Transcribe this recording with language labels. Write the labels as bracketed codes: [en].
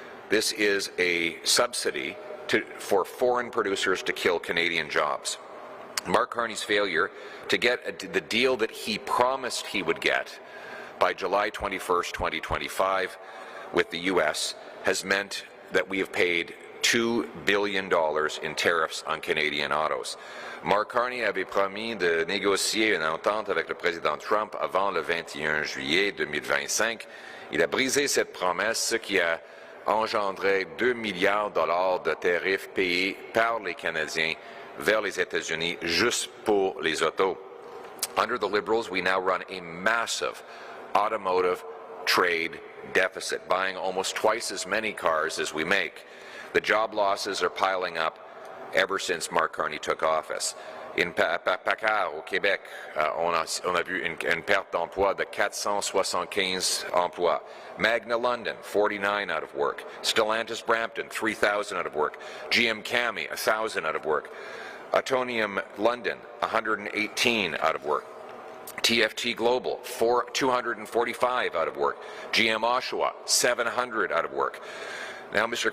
[en] This is a subsidy for foreign producers to kill Canadian jobs. Mark Carney's failure to get the deal that he promised he would get by July 21st, 2025 with the U.S. has meant that we have paid $2 billion in tariffs on Canadian autos. [fr] Mark Carney avait promis de négocier une entente avec le président Trump avant le 21 juillet 2025. Il a brisé cette promesse, ce qui a engendré 2 milliards de dollars de tarifs payés par les Canadiens vers les États-Unis juste pour les autos. [en] Under the Liberals, we now run a massive automotive trade deficit, buying almost twice as many cars as we make. The job losses are piling up ever since Mark Carney took office. [fr] In PACCAR, au Québec, on a vu une perte d'emploi de 475 emplois. [en] Magna London, 49 out of work. Stellantis Brampton, 3,000 out of work. GM Cami, 1,000 out of work. Autonium London, 118 out of work. TFT Global, 245 out of work. GM Oshawa, 700 out of work. Now, Mr.